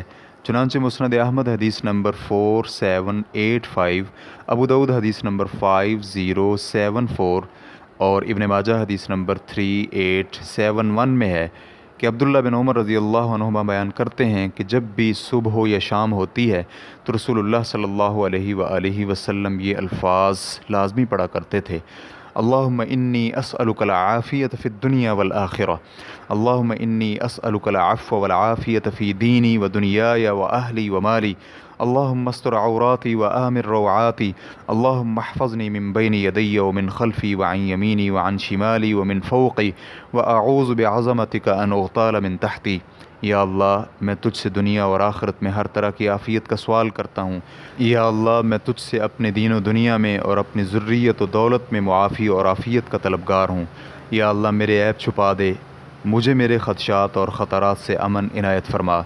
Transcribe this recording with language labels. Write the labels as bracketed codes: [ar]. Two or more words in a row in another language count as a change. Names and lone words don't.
[ur] چنانچہ مسند احمد حدیث نمبر 4785، ابو داؤد حدیث نمبر 5074 اور ابن ماجہ حدیث نمبر 3871 میں ہے کہ عبداللہ بن عمر [ar] رضی اللہ [ur] عنہما بیان کرتے ہیں کہ جب بھی صبح ہو یا شام ہوتی ہے تو رسول اللہ [ar] صلی اللہ علیہ وآلہ وسلم [ur] یہ الفاظ لازمی پڑھا کرتے تھے: [ar] اللہم انی اسألک العافیت فی الدنیا والآخرہ، اللہم انی اسألک العفو والعافیت فی دینی و دنیای و اہلی و مالی، اللہم استر عوراتی و آمن روعاتی، اللہم احفظنی من بین یدی و من خلفی و عن یمینی و عن شمالی و من فوقی و اعوذ بعظمتک ان اغتال من تحتی۔ [ur] یا اللہ میں تجھ سے دنیا اور آخرت میں ہر طرح کی عافیت کا سوال کرتا ہوں۔ یا اللہ میں تجھ سے اپنے دین و دنیا میں اور اپنی ذریت و دولت میں معافی اور عافیت کا طلبگار ہوں۔ یا اللہ میرے عیب چھپا دے، مجھے میرے خدشات اور خطرات سے امن عنایت فرما۔